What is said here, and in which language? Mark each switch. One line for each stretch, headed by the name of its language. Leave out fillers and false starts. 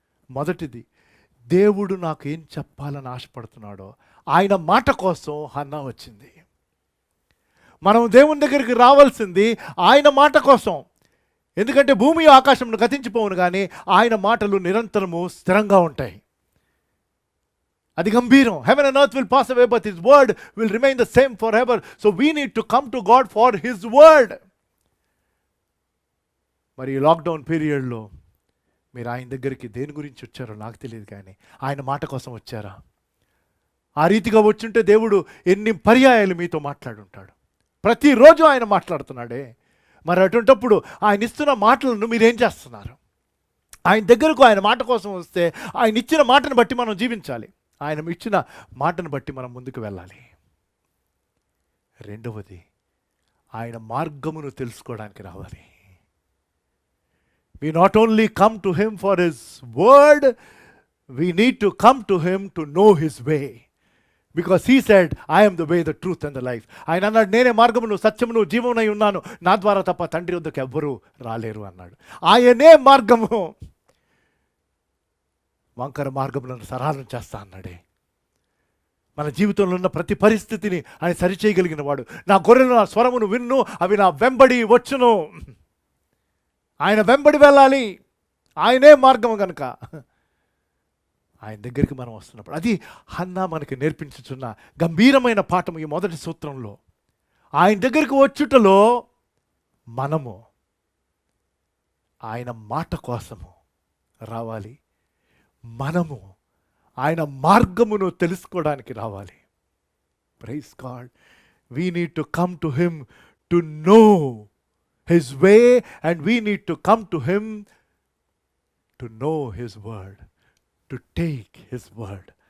Telugu: మొదటిది, దేవుడు నాకు ఏం చెప్పాలని ఆశపడుతున్నాడో ఆయన మాట కోసం హన్నా వచ్చింది. మనం దేవుని దగ్గరికి రావాల్సింది ఆయన మాట కోసం. ఎందుకంటే భూమి ఆకాశంను గతించిపోవును, కానీ ఆయన మాటలు నిరంతరము స్థిరంగా ఉంటాయి. అది గంభీరం.
English: Heaven and earth will pass away, but his word will remain the same forever. So we need to come to God for his word.
Telugu: మరి ఈ లాక్డౌన్ పీరియడ్లో మీరు ఆయన దగ్గరికి దేని గురించి వచ్చారో నాకు తెలియదు, కానీ ఆయన మాట కోసం వచ్చారా? ఆ రీతిగా వచ్చుంటే దేవుడు ఎన్ని పర్యాయాలు మీతో మాట్లాడుంటాడు. ప్రతిరోజు ఆయన మాట్లాడుతున్నాడే. మరి అటువంటప్పుడు ఆయన ఇస్తున్న మాటలను మీరేం చేస్తున్నారు? ఆయన దగ్గరకు ఆయన మాట కోసం వస్తే ఆయన ఇచ్చిన మాటను బట్టి మనం జీవించాలి, ఆయన ఇచ్చిన మాటను బట్టి మనం ముందుకు వెళ్ళాలి. రెండవది, ఆయన మార్గమును తెలుసుకోవడానికి రావాలి.
English: We not only come to him for his word, we need to come to him to know his way. Because he said, I am the way, the truth and the life.
Telugu: ఆయన అన్నాడు, నేనే మార్గమును సత్యమును జీవమునై ఉన్నాను, నా ద్వారా తప్ప తండ్రి వద్దకు ఎవ్వరూ రాలేరు అన్నాడు. ఆయనే మార్గము. వంకర మార్గములను సరళం చేస్తా అన్నాడే. మన జీవితంలో ఉన్న ప్రతి పరిస్థితిని ఆయన సరిచేయగలిగిన వాడు. నా గొర్రెలు నా స్వరమును విన్ను, అవి నా వెంబడి వచ్చును. ఆయన వెంబడి వెళ్ళాలి, ఆయనే మార్గము కనుక ఆయన దగ్గరికి మనం వస్తున్నప్పుడు, అది హన్నా మనకి నేర్పించుచున్న గంభీరమైన పాఠం ఈ మొదటి సూత్రంలో. ఆయన దగ్గరికి వచ్చుటలో మనము ఆయన మాట కోసము రావాలి, మనము ఆయన మార్గమును తెలుసుకోవడానికి రావాలి.
English: Praise God. We need to come to him to know his way, and we need to come to him to know his word, to take his word.